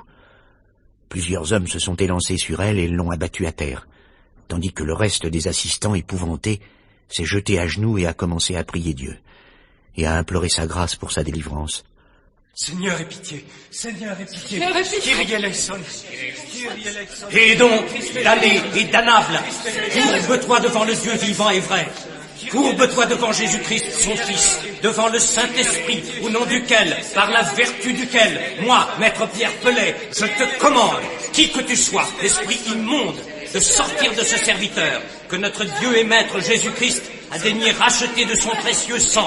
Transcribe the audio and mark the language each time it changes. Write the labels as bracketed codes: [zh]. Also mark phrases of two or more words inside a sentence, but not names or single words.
[fr] Plusieurs hommes se sont élancés sur elle et l'ont abattue à terre, tandis que le reste des assistants, épouvantés, s'est jeté à genoux et a commencé à prier Dieu, et à implorer sa grâce pour sa délivrance. Seigneur, aie pitié. Seigneur, aie pitié. Seigneur, aie pitié. [el] Kyrie eleison. [fr] Et donc, damné et damnable, courbe-toi devant le Dieu vivant et vrai. Courbe-toi devant Jésus-Christ, son Fils, devant le Saint-Esprit, au nom duquel, par la vertu duquel, moi, Maître Pierre Pelet, je te commande, qui que tu sois, l'esprit immonde, de sortir de ce serviteur, que notre Dieu et Maître Jésus-Christ a daigné racheter de son précieux sang.